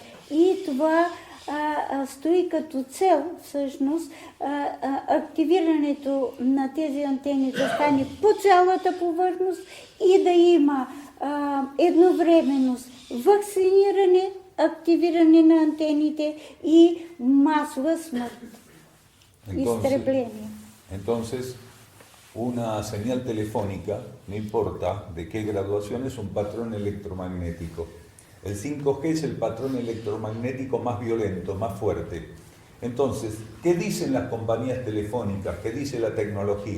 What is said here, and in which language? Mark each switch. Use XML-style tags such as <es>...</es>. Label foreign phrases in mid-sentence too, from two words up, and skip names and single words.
<bg>И това стои като цел, всъщност, активирането на тези антени да стане по цялата повърхност и да има едновременност вакциниране, активиране на антените и масова смърт. Изтребление.</bg> <es>Entonces, una señal telefónica, no importa de qué graduación, es un patrón electromagnético. El 5G es el patrón electromagnético más violento, más fuerte. Entonces, ¿qué dicen las compañías telefónicas? ¿Qué dice la tecnología?</es>